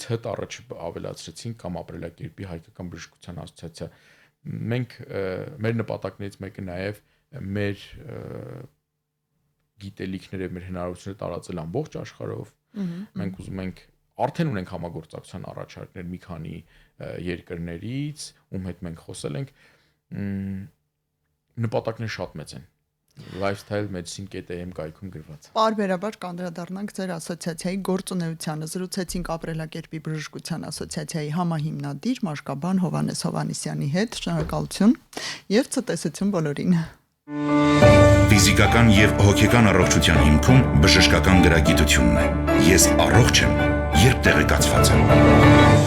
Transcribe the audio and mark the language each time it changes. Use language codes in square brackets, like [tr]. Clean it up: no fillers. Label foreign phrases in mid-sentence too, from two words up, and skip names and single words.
[hy] հտ առաջ ավելացրեցինք կամ ապրելակերպի հայկական բժշկության ասոցիացիա։ Մենք մեր նպատակներից մեկը նաև մեր գիտելիքները, մեր հնարավորությունները տարածել ամբողջ աշխարհով։ Մենք ուզում ենք արդեն ունենք համագործակցության առաջարկներ մի քանի երկրներից, ում հետ մենք խոսել ենք, նպատակները շատ մեծ են։ lifestyle-medicine.am կայքում գրված։ Պարբերաբար կանդրադառնանք ձեր ասոցիացիայի գործունեությանը։ Զրուցեցինք ապրելակերպի բժշկության ասոցիացիայի համահիմնադիր Մաշկաբան Հովհաննես Հովհաննիսյանի հետ։ Շնորհակալություն եւ ցտեսություն բոլորին։ Ֆիզիկական եւ հոգեկան առողջության հիմքում բժշկական գրագիտությունն է։ Ես առողջ եմ, երբ տեղեկացված եմ։